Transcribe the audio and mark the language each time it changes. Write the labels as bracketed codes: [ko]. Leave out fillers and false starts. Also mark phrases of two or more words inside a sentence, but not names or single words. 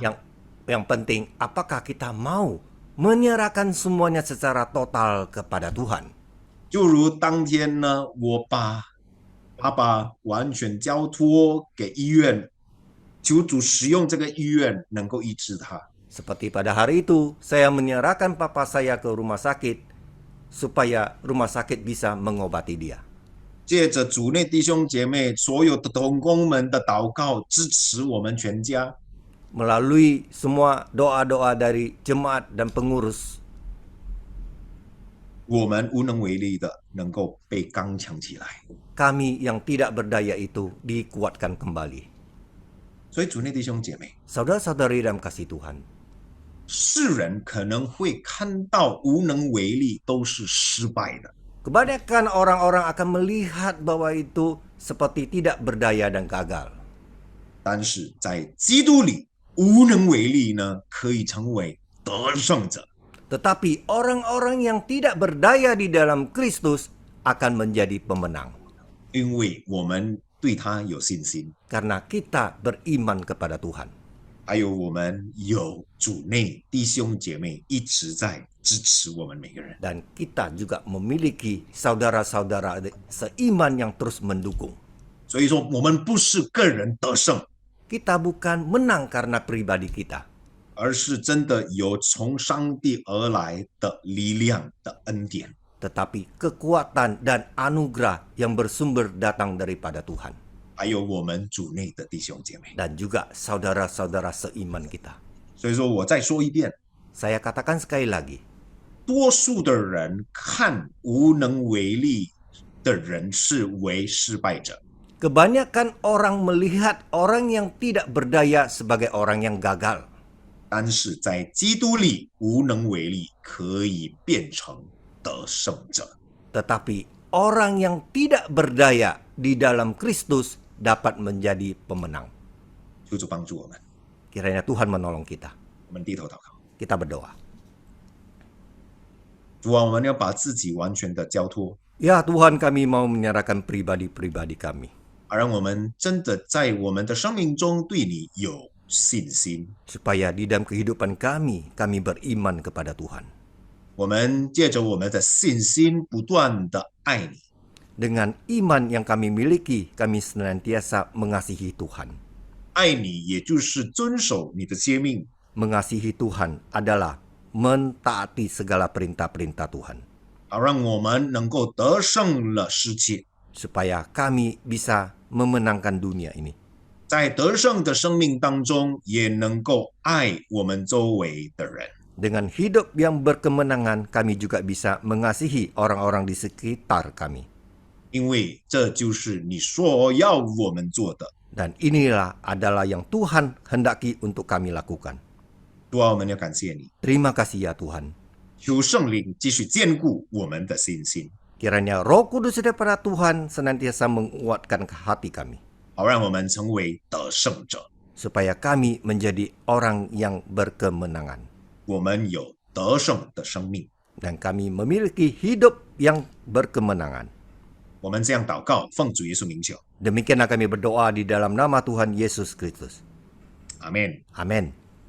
[id] Yang penting, apakah kita mau menyerahkan semuanya secara total kepada Tuhan? [zh] 就如当天呢，我把爸爸完全交托给医院，求主使用这个医院能够医治他。 [id] Seperti pada hari itu, saya menyerahkan papa saya ke rumah sakit supaya rumah sakit bisa mengobati dia. [zh] 借着主内弟兄姐妹所有的同工们的祷告，支持我们全家。 [id] Melalui semua doa-doa dari jemaat dan pengurus, [zh] 我们无能为力的能够被刚强起来。 [id] kami yang tidak berdaya itu dikuatkan kembali. [zh] 所以主内弟兄姐妹， [id] Saudara-saudari dalam kasih Tuhan, [zh] 世人可能会看到无能为力都是失败的， [id] kebanyakan orang-orang akan melihat bahwa itu seperti tidak berdaya dan gagal. [zh] 但是在基督里，无能为力呢，可以成为得胜者。 [id] Tetapi orang-orang yang tidak berdaya di dalam Kristus akan menjadi pemenang. [zh] 因为我们对他有信心， [id] Karena kita beriman kepada Tuhan. [zh] 还有我们有主内弟兄姐妹一直在支持我们每个人。 [id] Dan kita juga memiliki saudara-saudara seiman yang terus mendukung. [zh] 所以说，我们不是个人得胜， [id] Kita bukan menang karena pribadi kita, [zh] 而是真的有从上帝而来的力量的恩典。 [id] tetapi kekuatan dan anugerah yang bersumber datang daripada Tuhan. [zh] 还有我们主内的弟兄姐妹。 [id] Dan juga saudara-saudara seiman kita. [zh] 所以说，我再说一遍， [id] Saya katakan sekali lagi, [zh] 多数的人看无能为力的人是为失败者， [id] kebanyakan orang melihat orang yang tidak berdaya sebagai orang yang gagal. [zh] 但是在基督里，无能为力可以变成得胜者。 [id] Tetapi orang yang tidak berdaya di dalam Kristus dapat menjadi pemenang. [zh] 求主帮助我们， [id] Kiranya Tuhan menolong kita. [zh] 我们低头祷告。 [id] Kita berdoa. [zh] 主啊，我们要把自己完全的交托， [id] Ya Tuhan, kami mau menyerahkan pribadi-pribadi kami. [zh] 而让我们真的在我们的生命中对你有信心。 [id] Supaya di dalam kehidupan kami beriman kepada Tuhan. [zh] 我们借着我们的信心，不断的爱你。 [id] Dengan iman yang kami miliki, kami senantiasa mengasihi Tuhan. [zh] 爱你，也就是遵守你的诫命。 [id] Mengasihi Tuhan adalah mentaati segala perintah-perintah Tuhan. [zh] 好让我们能够得胜了世界， [id] Supaya kami bisa memenangkan dunia ini. [zh] 在得胜的生命当中，也能够爱我们周围的人。 [id] Dengan hidup yang berkemenangan, kami juga bisa mengasihi orang-orang di sekitar kami. [zh] 因为这就是你所要我们做的。 [id] Dan inilah adalah yang Tuhan hendaki untuk kami lakukan. [zh] 主啊，我们要感谢你， [id] Terima kasih ya Tuhan. [zh] 求圣灵继续坚固我们的信心， [id] Kiranya Roh Kudus daripada Tuhan senantiasa menguatkan hati kami. [zh] 好让我们成为得胜者。 [id] Supaya kami menjadi orang yang berkemenangan. [zh] 我们有得胜的生命。 [id] Dan kami memiliki hidup yang berkemenangan. [zh] 我们这样祷告，奉主耶稣名求， [id] Demikianlah kami berdoa di dalam nama Tuhan Yesus Kristus. Amin. Amin.